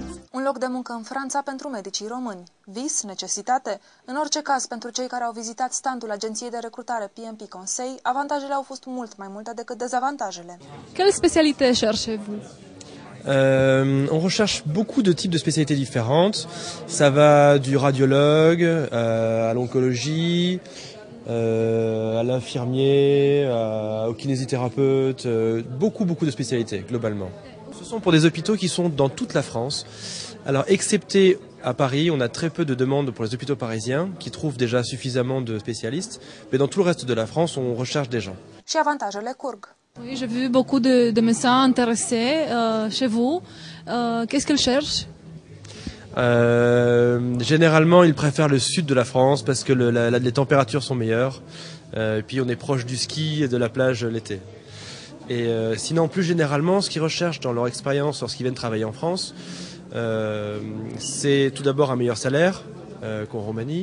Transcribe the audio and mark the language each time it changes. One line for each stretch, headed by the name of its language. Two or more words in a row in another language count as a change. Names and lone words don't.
Romanian: Un loc de muncă în Franța pentru medicii români. Vis, necesitate? În orice caz, pentru cei care au vizitat standul agenției de recrutare PMP Conseil, avantajele au fost mult mai multe decât dezavantajele.
French: Quelle spécialité cherchez-vous? On recherche beaucoup de types de spécialités différentes. Ça va du radiologue à l'oncologie, à l'infirmier, au kinésithérapeute, beaucoup de spécialités globalement. Ce sont pour des hôpitaux qui sont dans toute la France. Alors, excepté à Paris, on a très peu de demandes pour les hôpitaux parisiens qui trouvent déjà suffisamment de spécialistes, mais dans tout le reste de la France, on recherche des gens.
Romanian: Și avantajele curg.
French: Oui, j'ai vu beaucoup de médecins intéressés chez vous. Qu'est-ce qu'ils cherchent? Généralement, ils préfèrent le sud de la France parce que les températures sont meilleures. Et puis, on est proche du ski et de la plage l'été. Et sinon, plus généralement, ce qu'ils recherchent dans leur expérience lorsqu'ils viennent travailler en France, c'est tout d'abord un meilleur salaire qu'en Roumanie.